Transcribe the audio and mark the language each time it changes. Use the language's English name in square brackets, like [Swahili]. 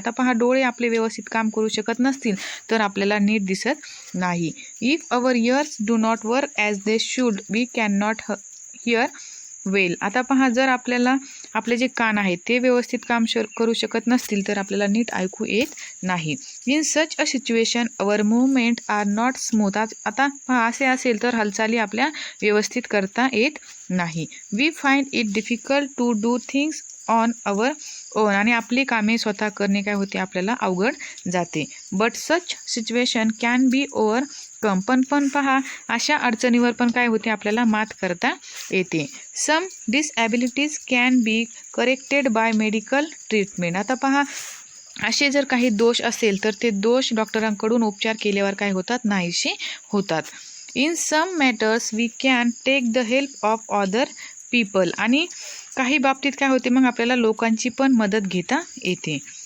[Marathi] आता पहा, डोळे आपले व्यवस्थित काम करू शकत नसतील तर आपल्याला नीट दिसत नाही. [English] If our ears do not work as they should we can not hear well. [Marathi] आता पहा, जर आपल्याला आपले जे कान आहेत ते व्यवस्थित काम करू शकत नसतील तर आपल्याला नीट ऐकू येत नाही. [English] In such a situation our movement are not smooth. [Marathi] आता पहा, असे असेल तर हालचाली आपल्या व्यवस्थित करता येत नाही. [English] We find it difficult to do things on our own. [Marathi] आणि आपली कामे स्वतः करणे काय होते, आपल्याला अवघड जाते. [English] But such situation can be overcome. [Marathi] पण पहा, अशा अडचणीवर पण काय होते, आपल्याला मात करता येते. [English] Some disabilities can be corrected by medical treatment. [Marathi] आता पहा, असे जर काही दोष असेल तर ते दोष डॉक्टरांकडून उपचार केल्यावर काय होतात, नाहीसे होतात. [English] In some matters we can take the help of other people. [Marathi] आणि काही बाबतीत काय होते, मग आपल्याला लोकांची पण मदत घेता येते.